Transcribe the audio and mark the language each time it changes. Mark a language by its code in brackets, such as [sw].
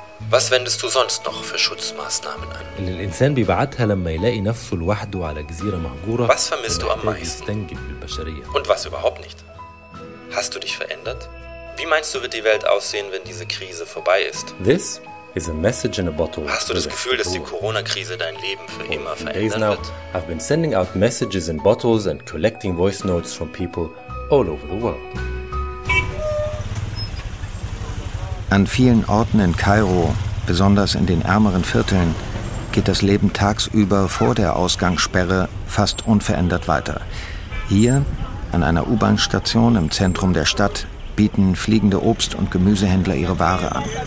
[de] Was wendest du sonst noch für Schutzmaßnahmen an? Was vermisst du am meisten? Und was überhaupt nicht? Hast du dich verändert? Wie meinst du, wird die Welt aussehen, wenn diese Krise vorbei ist? [en] This is a message in a bottle. [de] Hast du das Gefühl, dass die Corona-Krise dein Leben für immer verändern wird? [en] I've been sending out messages in bottles and collecting voice notes from people all over the world. [de] An vielen Orten in Kairo, besonders in den ärmeren Vierteln, geht das Leben tagsüber vor der Ausgangssperre fast unverändert weiter. Hier, an einer U-Bahn-Station im Zentrum der Stadt, bieten fliegende Obst- und Gemüsehändler ihre Ware an.